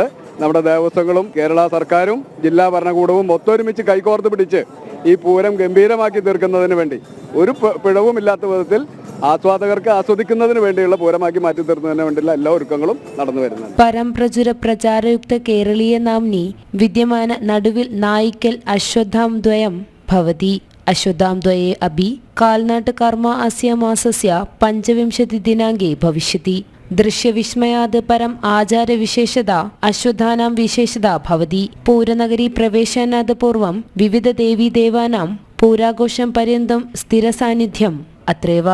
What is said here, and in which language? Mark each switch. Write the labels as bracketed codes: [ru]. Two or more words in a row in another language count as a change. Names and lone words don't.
[ml] നമ്മുടെ ദേവസ്വങ്ങളും കേരള സർക്കാരും ജില്ലാ ഭരണകൂടവും ഒത്തൊരുമിച്ച് കൈകോർത്ത് പിടിച്ച് ഈ പൂരം ഗംഭീരമാക്കി തീർക്കുന്നതിന് വേണ്ടി ഒരു പിഴവുമില്ലാത്ത വിധത്തിൽ ആസ്വാദകർക്ക് ആസ്വദിക്കുന്നതിന് വേണ്ടിയുള്ള പൂരമാക്കി മാറ്റി തീർന്നതിന് വേണ്ടിയുള്ള എല്ലാ ഒരുക്കങ്ങളും നടന്നു വരുന്നുണ്ട്. [sa] परंप्रचुर प्रचारयुक्त केरलीय नाम्नि विद्यमान नडुविल् नायिक्कल् अश्वत्थां द्वयं भवति. अश्वत्थां द्वये अपि काल्नाटकर्म अस्य मासस्य 25 दिनाङ्के भविष्यति. दृश्यविस्मयात् परम् आचारविशेषता अश्वत्थानां विशेषता भवति. पूरनगरी प्रवेशनात् पूर्वं विविधदेवीदेवानां पूराघोषं पर्यन्तं स्थिरसान्निध्यम् अत्रैव.